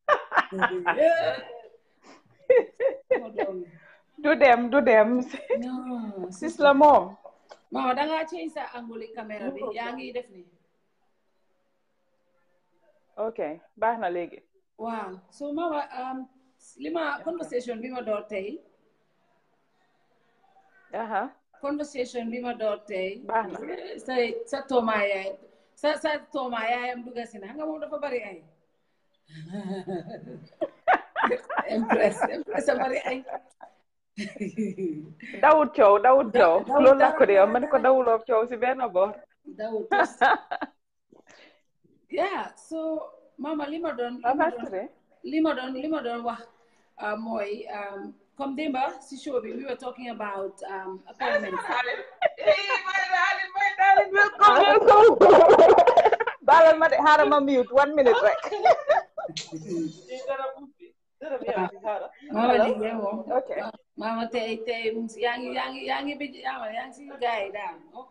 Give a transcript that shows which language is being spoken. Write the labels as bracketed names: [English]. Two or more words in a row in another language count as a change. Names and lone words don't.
[Wolof] du dem Sisla moom. Mama dangaa change sa angle caméra bi yaa ngi def ni. ok baax na léegi. waaw so Mama conversation bi ma door tey. conversation bi ma door tey. baax na sa tooma yaay sa tooma yaayam dugga si na xam nga moom dafa bari ay. impress a bari ay. dawut coow loolu la ko dee man ko dawuloo coow si benn boor. dawut yeah so Mama li ma doon wax mooy comme démba si show bi [English] we were talking about appointments. [Wolof] baalal ma de xaaral ma mute 1 minute rek. Mama liggéey moom. ok Mama tey yaa ngi si gaay daal ok.